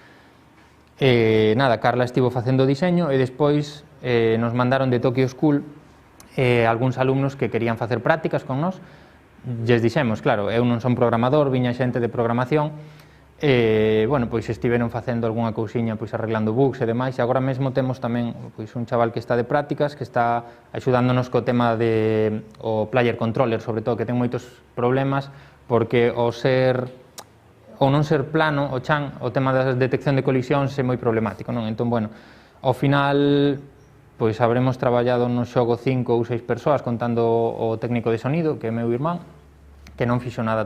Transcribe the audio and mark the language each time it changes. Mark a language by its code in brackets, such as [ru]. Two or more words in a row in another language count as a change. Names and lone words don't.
[gl] Carla estivo facendo o diseño e despois nos mandaron de Tokyo School algúns alumnos que querían facer prácticas con nós, lles dixemos, claro, eu non son programador, viña xente de programación, bueno, pois estiveron facendo algunha cousiña, pois arreglando bugs e demais, e agora mesmo temos tamén pois un chaval que está de prácticas, que está axudándonos co tema de o [en] player controller, [gl] sobre todo, que ten moitos problemas, porque o non ser plano, o chan, o tema da detección de colisións é moi problemático, non? Entón, bueno, ao final, pois habremos traballado no xogo 5 ou 6 persoas, contando o técnico de sonido, que é meu irmán, que non fixo nada